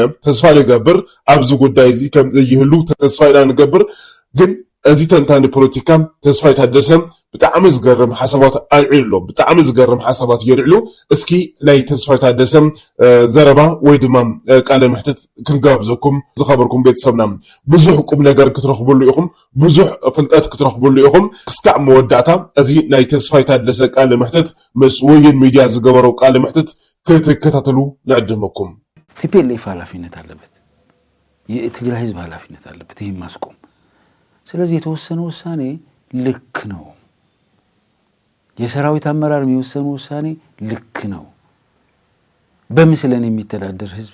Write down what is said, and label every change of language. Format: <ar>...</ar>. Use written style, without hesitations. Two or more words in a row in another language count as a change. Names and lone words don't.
<ti>ተስፋ ንገብር ኣብዚ ጉዳይ እዚ ከም ዘይህሉ ተስፋ ኢና ንገብር ግን እዚ ተንታኒ ፖለቲካ ተስፋይ ታደሰ ብጣዕሚ ዝገርም ሓሳባት ኣልዒሉ ብጣዕሚ ዝገርም ሓሳባት የልዕሉ እስኪ ናይ ተስፋይ ታደሰ ዘረባ ወይ ድማ ቃለ መሕትት ክንጋብዘኩም ዝኸበርኩም ቤተሰብና ብዙሕ ቁም ነገር ክትረኽብሉ ኢኹም ብዙሕ ፍልጠት ክትረኽብሉ ኢኹም ክስካዕ መወዳእታ እዚ ናይ ተስፋይ ታደሰ ቃለ መሕትት ምስ ወይን ሚድያ ዝገበሮ ቃለ መሕትት ክትከታተሉ ንዕድመኩም</ti> <am>ቲፒኤልኤፍ ኃላፊነት አለበት የትግራይ ህዝብ ኃላፊነት አለበት ይሄን ማስቆም ስለዚህ የተወሰነ ውሳኔ ልክ ነው የሰራዊት አመራር የሚወሰኑ ውሳኔ ልክ ነው በምስለን የሚተዳደር ህዝብ</am>